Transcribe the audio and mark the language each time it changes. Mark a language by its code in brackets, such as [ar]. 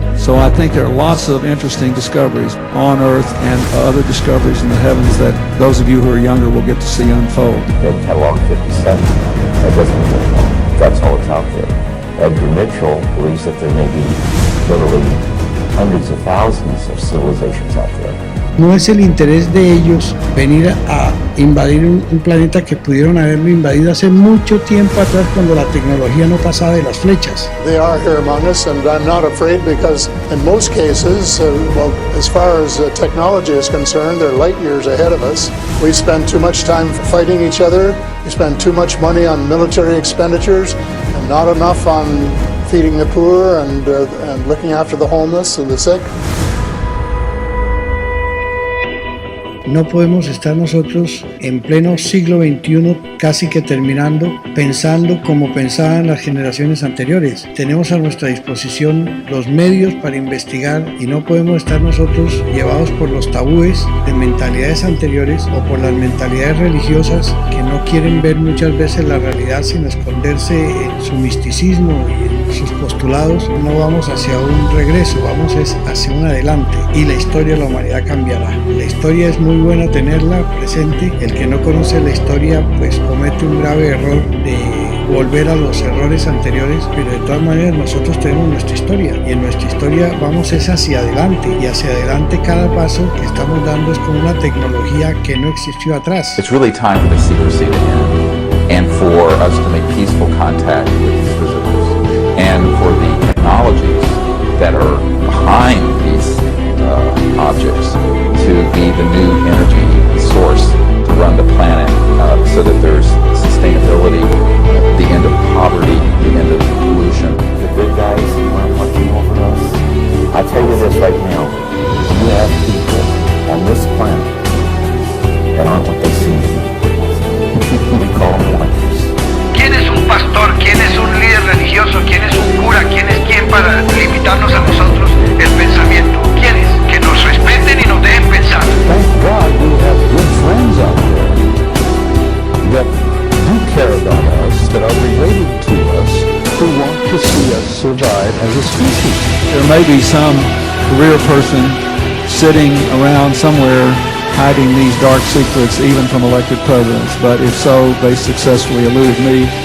[en] So I think there are lots of interesting discoveries on Earth and other discoveries in the heavens that those of you who are younger will get to see unfold. Ed Catalog 57, that doesn't mean that's all that's out there. Edgar Mitchell believes that there may be literally hundreds of thousands of civilizations out there. [es] No es el interés de ellos venir a invadir un planeta que pudieron haberlo invadido hace mucho tiempo atrás cuando la tecnología no pasaba de las flechas. [en] They are here among us, and I'm not afraid because in most cases, well, as far as technology is concerned, they're light years ahead of us. We spend too much time fighting each other. We spend too much money on military expenditures and not enough on feeding the poor and looking after the homeless and the sick. [es] No podemos estar nosotros en pleno siglo XXI, casi que terminando, pensando como pensaban las generaciones anteriores. Tenemos a nuestra disposición los medios para investigar y no podemos estar nosotros llevados por los tabúes de mentalidades anteriores o por las mentalidades religiosas que no quieren ver muchas veces la realidad sin esconderse en su misticismo y en sus postulados. No vamos hacia un regreso, vamos hacia un adelante y la historia de la humanidad cambiará. La historia es muy buena tenerla presente. El que no conoce la historia pues comete un grave error de volver a los errores anteriores, pero de todas maneras nosotros tenemos nuestra historia y en nuestra historia vamos es hacia adelante y hacia adelante cada paso que estamos dando es con una tecnología que no existió atrás. [en] It's really time for the secrecy to end and for us to make peaceful contact with these visitors and for the technologies that are behind these objects to be the new energy source to run the planet so that there's sustainability, the end of poverty, the end of pollution. The good guys are watching over us. I tell you this right now, you have people on this planet that aren't what they seem to be. We call them wonders. [es] ¿Quién es un pastor? ¿Quién es un líder religioso? ¿Quién es un cura? ¿Quién es quién para limitarnos a nosotros el pensamiento? ¿Quién es? Que nos respeten y nos dejen pensar. [en] Thank God we have good friends out there that do care about us, that are related to us, who want to see us survive as a species. There may be some career person sitting around somewhere hiding these dark secrets even from elected presidents, but if so, they successfully eluded me.